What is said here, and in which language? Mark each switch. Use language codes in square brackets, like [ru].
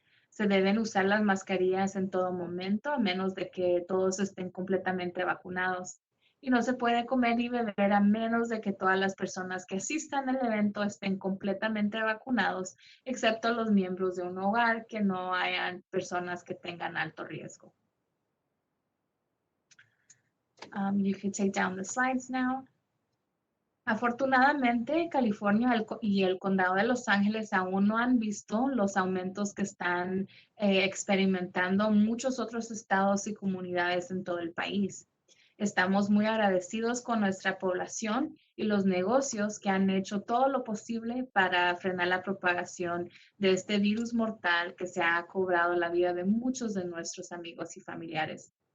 [es] Se deben usar las mascarillas en todo momento, a menos de que todos estén completamente vacunados. Y no se puede comer ni beber a menos de que todas las personas que asistan al evento estén completamente vacunados, excepto los miembros de un hogar, que no hayan personas que tengan alto riesgo. [en] You can take down the slides now. [es] Afortunadamente, California y el condado de Los Ángeles aún no han visto los aumentos que están experimentando muchos otros estados y comunidades en todo el país. Estamos muy agradecidos con nuestra población y los negocios que han hecho todo lo posible para frenar la propagación de este virus mortal que se ha cobrado la vida de muchos de nuestros amigos y familiares.